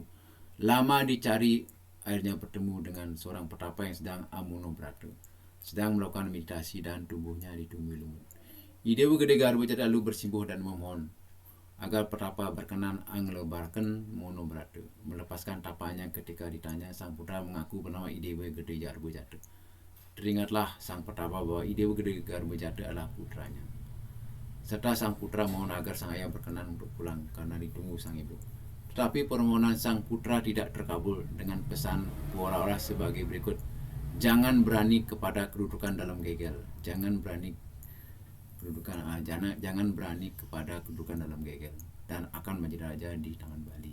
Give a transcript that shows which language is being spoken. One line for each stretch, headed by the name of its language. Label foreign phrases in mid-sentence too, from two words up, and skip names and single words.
Indonesian: Lama dicari, akhirnya bertemu dengan seorang petapa yang sedang
Kawi: amuno brata,
Indonesian: sedang melakukan meditasi dan tubuhnya ditumbuhi lumut. Idewa Gede Garba Jata lalu bersimpuh dan memohon agar petapa berkenan
Kawi: anglebarkan mono brata,
Indonesian: melepaskan tapanya. Ketika ditanya, sang putra mengaku bernama Idewa Gede Garba Jata. Teringatlah sang petapa bahwa Idewa Gede Garba Jata adalah putranya, serta sang putra mohon agar sang ayah berkenan untuk pulang karena ditunggu sang ibu. Tetapi permohonan sang putra tidak terkabul dengan pesan puara-ora sebagai berikut. Jangan berani kepada kedudukan dalam gegel. Jangan berani kepada kedudukan dalam gegel dan akan menjadi raja di tangan Bali.